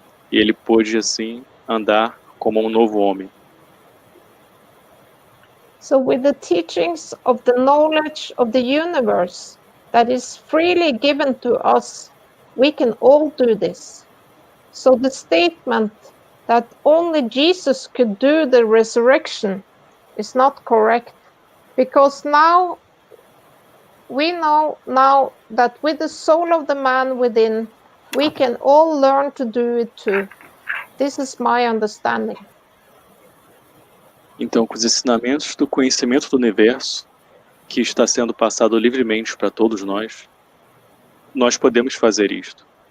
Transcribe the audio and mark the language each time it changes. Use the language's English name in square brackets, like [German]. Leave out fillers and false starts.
[Portuguese] E ele pôde assim andar como um novo homem. [English] So with the teachings of the knowledge of the universe that is freely given to us, we can all do this. So the statement that only Jesus could do the resurrection is not correct, because now we know now that with the soul of the man within, we can all learn to do it too. This is my understanding. [Portuguese] Então, com os ensinamentos do conhecimento do universo, que está sendo passado livremente para todos nós podemos fazer isto.